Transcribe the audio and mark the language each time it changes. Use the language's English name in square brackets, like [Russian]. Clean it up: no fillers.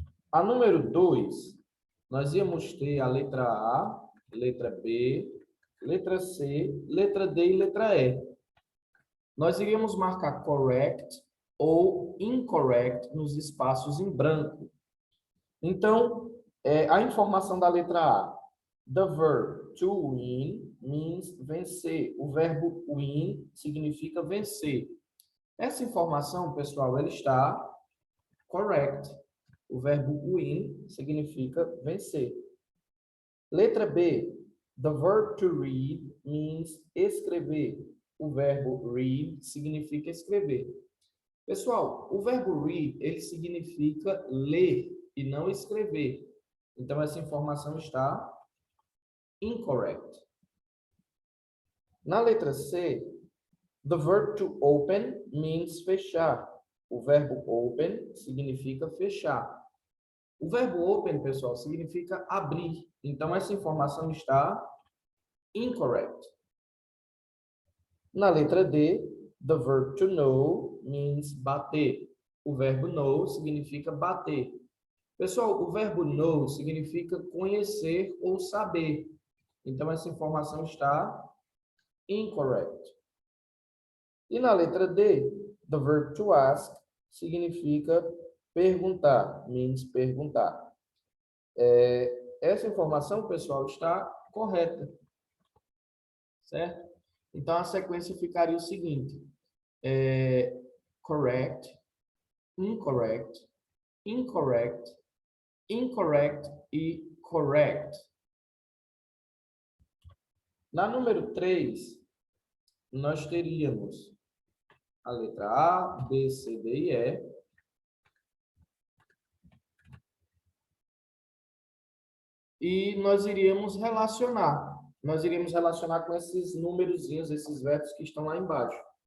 [Portuguese] A número 2, nós íamos ter a letra A, letra B, letra C, letra D e letra E. Nós iríamos marcar correct ou incorrect nos espaços em branco. Então, a informação da letra A. [English] The verb to win means vencer. [Portuguese] O verbo win significa vencer. Essa informação, pessoal, ela está correct. O verbo win significa vencer. Letra B. [English] The verb to read means escrever. [Portuguese] O verbo read significa escrever. Pessoal, o verbo read, ele significa ler e não escrever. Então, essa informação está incorrect. Na letra C, [English] the verb to open means fechar. [Portuguese] O verbo open significa fechar. O verbo open, pessoal, significa abrir. Então, essa informação está incorrect. Na letra D, [English] the verb to know means bater. [Portuguese] O verbo know significa bater. Pessoal, o verbo know significa conhecer ou saber. Então, essa informação está incorrect. E na letra D, [English] the verb to ask [Portuguese] significa perguntar, means perguntar. Essa informação, pessoal, está correta. Certo? Então, a sequência ficaria o seguinte. [English] Correct, incorrect, incorrect, incorrect e correct. [Portuguese] Na número 3, nós teríamos a letra A, B, C, D e E. E nós iríamos relacionar. Nós iríamos relacionar com esses númerozinhos, esses versos que estão lá embaixo.